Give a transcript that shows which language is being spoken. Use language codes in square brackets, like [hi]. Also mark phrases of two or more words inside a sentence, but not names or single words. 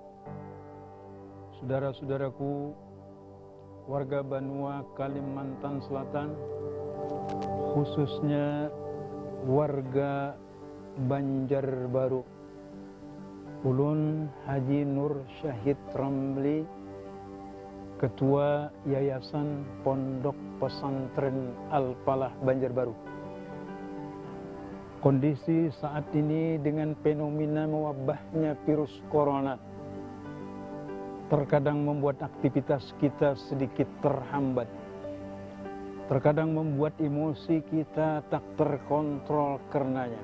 [id] Saudara-saudaraku, warga Banua Kalimantan Selatan, khususnya warga Banjarbaru, Ulun Haji Nur Syahid Ramli, Ketua Yayasan Pondok Pesantren Al-Falah Banjarbaru. Kondisi saat ini dengan fenomena mewabahnya virus corona terkadang membuat aktivitas kita sedikit terhambat. Terkadang membuat emosi kita tak terkontrol karenanya.